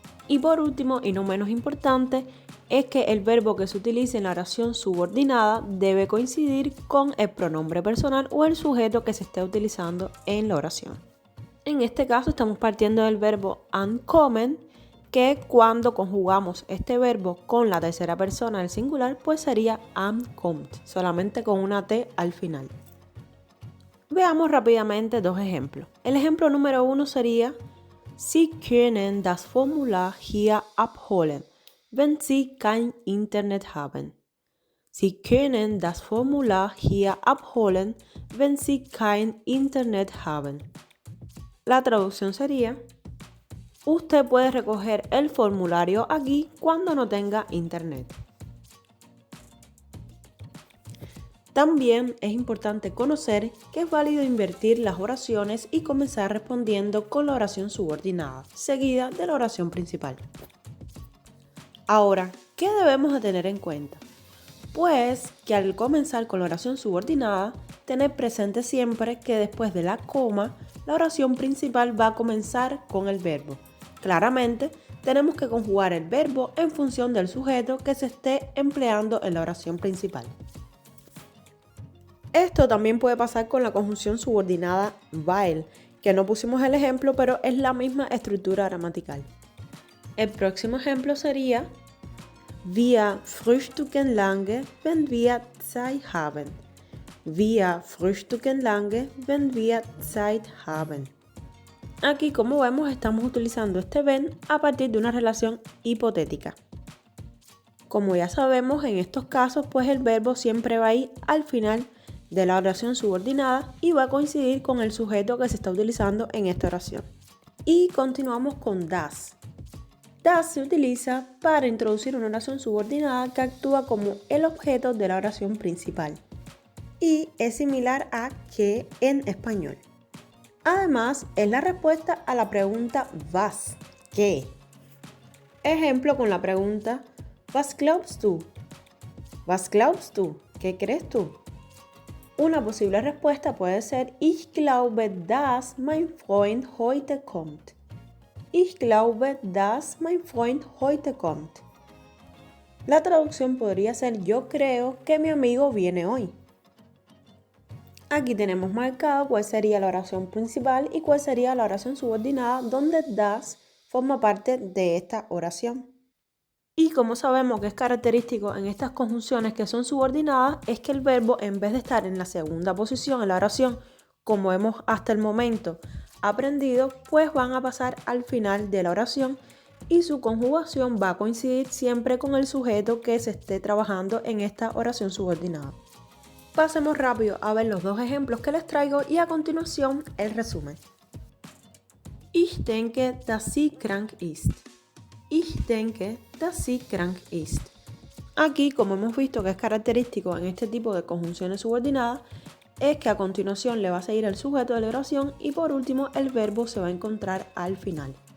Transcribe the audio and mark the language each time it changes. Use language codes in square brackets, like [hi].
[es] Y por último, y no menos importante, es que el verbo que se utilice en la oración subordinada debe coincidir con el pronombre personal o el sujeto que se esté utilizando en la oración. En este caso estamos partiendo del verbo ankommen, que cuando conjugamos este verbo con la tercera persona del singular, pues sería ankommt, solamente con una T al final. Veamos rápidamente dos ejemplos. El ejemplo número 1 sería: [de] Sie können das Formular hier abholen, wenn Sie kein Internet haben. Sie können das Formular hier abholen, wenn Sie kein Internet haben. [es] La traducción sería: usted puede recoger el formulario aquí cuando no tenga internet. También es importante conocer que es válido invertir las oraciones y comenzar respondiendo con la oración subordinada, seguida de la oración principal. Ahora, ¿qué debemos de tener en cuenta? Pues que al comenzar con la oración subordinada, tener presente siempre que después de la coma, la oración principal va a comenzar con el verbo. Claramente, tenemos que conjugar el verbo en función del sujeto que se esté empleando en la oración principal. Esto también puede pasar con la conjunción subordinada weil, que no pusimos el ejemplo, pero es la misma estructura gramatical. El próximo ejemplo sería: [de] Wir frühstücken lange, wenn wir Zeit haben. Wir frühstücken lange, wenn wir Zeit haben. [es] Aquí, como vemos, estamos utilizando este wenn a partir de una relación hipotética. Como ya sabemos, en estos casos, pues el verbo siempre va a ir al final de la oración subordinada y va a coincidir con el sujeto que se está utilizando en esta oración. Y continuamos con das. Das se utiliza para introducir una oración subordinada que actúa como el objeto de la oración principal y es similar a que en español. Además, es la respuesta a la pregunta was, ¿qué? Ejemplo con la pregunta [de] Was glaubst du? Was glaubst du? [es] ¿Qué crees tú? Una posible respuesta puede ser [de] Ich glaube, dass mein Freund heute kommt. Ich glaube, dass mein Freund heute kommt. [es] La traducción podría ser Yo creo que mi amigo viene hoy. Aquí tenemos marcado cuál sería la oración principal y cuál sería la oración subordinada, donde das forma parte de esta oración. Y como sabemos que es característico en estas conjunciones que son subordinadas, es que el verbo, en vez de estar en la segunda posición en la oración, como hemos hasta el momento aprendido, pues van a pasar al final de la oración y su conjugación va a coincidir siempre con el sujeto que se esté trabajando en esta oración subordinada. Pasemos rápido a ver los dos ejemplos que les traigo y a continuación el resumen. [de] Ich denke, dass sie krank ist. Ich denke, dass sie krank ist. [es] Aquí, como hemos visto que es característico en este tipo de conjunciones subordinadas, es que a continuación le va a seguir el sujeto de la oración y por último el verbo se va a encontrar al final.